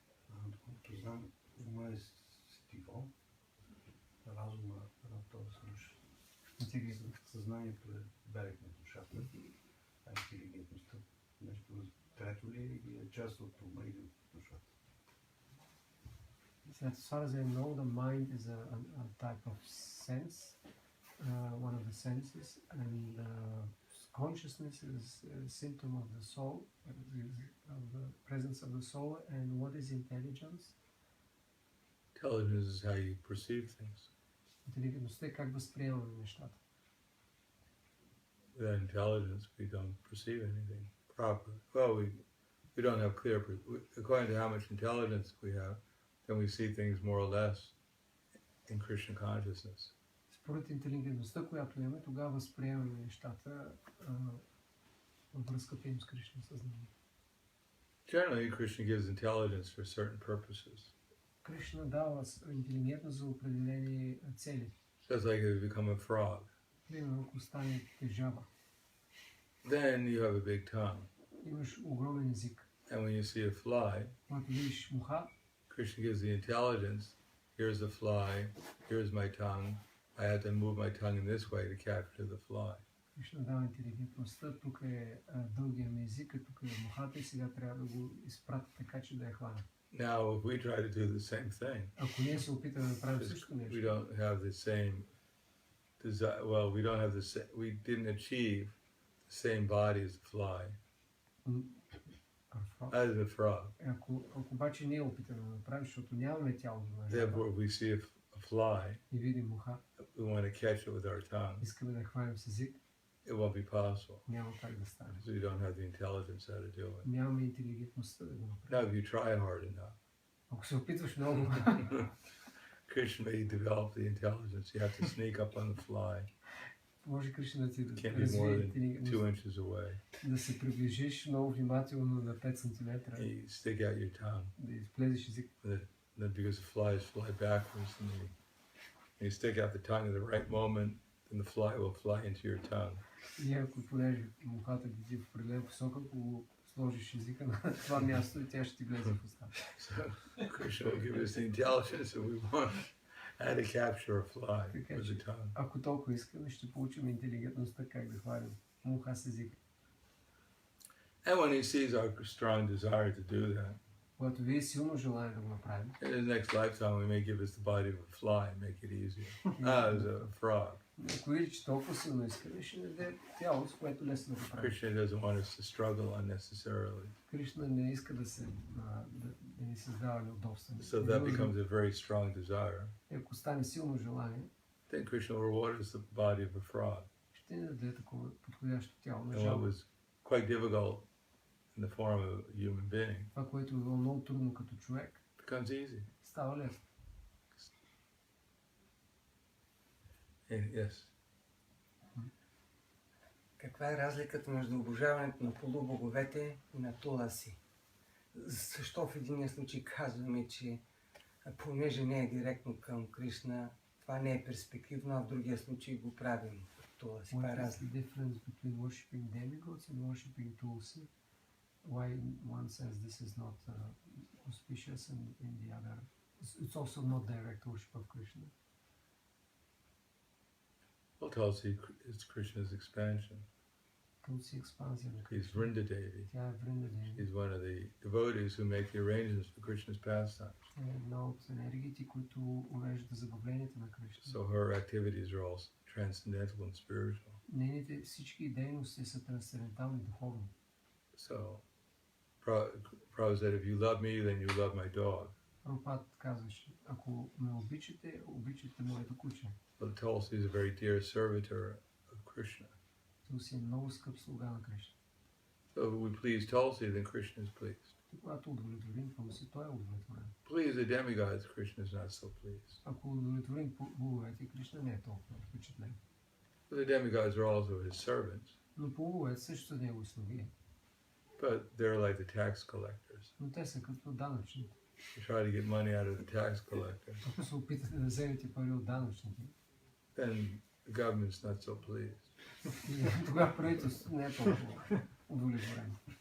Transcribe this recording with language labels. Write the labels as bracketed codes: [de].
[bg] Доколкото знам, ума е сетиво, разума на този слуш. Съзнанието е берег на душата, а интелигентността нещо трето ли или е част от ума или от душата? [en] As far as I know, the mind is a type of sense, one of the senses, and consciousness is a symptom of the soul, of the presence of the soul. And what is intelligence? Intelligence is how you perceive things. [bg] Интелигентността е как възприемаме нещата. [en] Without intelligence, we don't perceive anything properly. Well, we don't have clear, according to how much intelligence we have, then we see things more or less in Krishna consciousness. [bg] Според интелигентността, която имаме, тогава възприемаме нещата във връзката им с Кришна съзнание. [en] Generally, Krishna gives intelligence for certain purposes. [bg] Кришна дава интелигентност за определени цели. [en] Just like if you become a frog. [bg] Примерно, ако станете жаба, [en] Then you have a big tongue. [bg] имаш огромен език. [en] And when you see a fly, [bg] Когато видиш муха, [en] Krishna gives the intelligence. Here's the fly. Here's my tongue. I have to move my tongue in this way to capture the fly. [bg] Кришна дава интелигентността, тук е дългия ми език, тук е мухата и сега трябва да го изпратя така, че да я хвана. [en] Now, if we try to do the same thing, [bg] Ако ние се опитаме да направим също [en] we [bg] нещо, [en] don't have the same desire. Well, we don't have the same. We didn't achieve the same body as the fly, as the frog. [bg] ако обаче ние опитаме да направим, защото нямаме тялото на жаба [en] Therefore, if we see a fly, [bg] и видим муха, [en] we want to catch it with our tongue. [bg] искаме да хванем с език, [en] It won't be possible [bg] няма как да стане. [en] because we don't have the intelligence how to do it. [bg] Нямаме интелигентността да го направим. [en] Now, if you try hard enough, [bg] Ако се опитваш много, [en] Krishna may develop the intelligence. You have to sneak up on the fly. [bg] може Кришна да ти [en] Can't be more [bg] развие [en] than [bg] интелигентност, [en] 2 inches away. [bg] да се приближиш много внимателно на 5 см, [en] You stick out your tongue. [bg] да изплезеш език. [en] Then because the flies fly backwards, and you stick out the tongue at the right moment, then the fly will fly into your tongue. [bg] И ако понеже мухата лети в определена посока, ако сложиш езика на това място и тя ще ти влезе в устата. [en] So Krishna will give us the intelligence that we want how to capture a fly with the tongue. [bg] Ако толкова искаме, ще получим интелигентността как да хванем муха с езика. [en] And when he sees our strong desire to do that, [bg] Когато вие силно желание да го направим, [en] in his next lifetime we may give us the body of a fly and make it easier. As a frog. [bg] ако види, че толкова силно искаме, ще ни даде тяло, с което лесно да го правим. [en] Krishna doesn't want us to struggle unnecessarily. [bg] Кришна не иска да ни създава неудобства. [en] So that becomes a very strong desire. [bg] Ако стане силно желание, [en] Then Krishna will reward us the body of a frog. [bg] ще ни даде такова подходящо тяло на [en] And what [bg] жаба. [en] was quite difficult in the form of a human being [bg] Това, което е било много трудно като човек, [en] becomes easy. [bg] става лесно. [en] Yes. [bg] Каква е разликата между обожаването на полубоговете и на Туласи? Защо в единия случай казваме, че понеже не е директно към Кришна, това не е перспективно, а в другия случай го правим Туласи? Каква е разлика? [en] difference between worshipping demigods and worshipping Tulsi? Why in one sense this is not auspicious and in the other it's also not direct worship of Krishna? Well, Tulsi is Krishna's expansion. [bg] Tulsi експанзия на [en] He's [bg] Кришна. [en] Vrinda Devi. [bg] Тя е Вринда Деви. [en] He's one of the devotees who make the arrangements for Krishna's pastimes. [bg] Тя е една от енергиите, които уреждат забавленията на Кришна. [en] So her activities are all transcendental and spiritual. [bg] Нейните всички дейности са трансцендентални духовни. [en] So, Prabhupada said, if you love me, then you love my dog. [bg] Прабхупад казваше, ако ме обичате, обичате моето куче. [en] But Tulsi is a very dear servitor of Krishna. [bg] Tulsi е много скъп слуга на Кришна. [en] So if we please Tulsi, then Krishna is pleased. [bg] И когато удовлетворим Tulsi, той е удовлетворен. [en] Please the demigods, Krishna is not so pleased. [bg] Ако удовлетворим боговете, Кришна не е толкова впечатлен. [en] But the demigods are also his servants. [bg] Но боговете също са негови слуги. [en] But they're like the tax collectors. [bg] Но те са като данъчните. [en] You try to get money out of the tax collector, [bg] Ако се опитате да вземете пари от данъчните, [en] then the government's not so pleased. [bg] и тогава правителството не е толкова удовлетворено.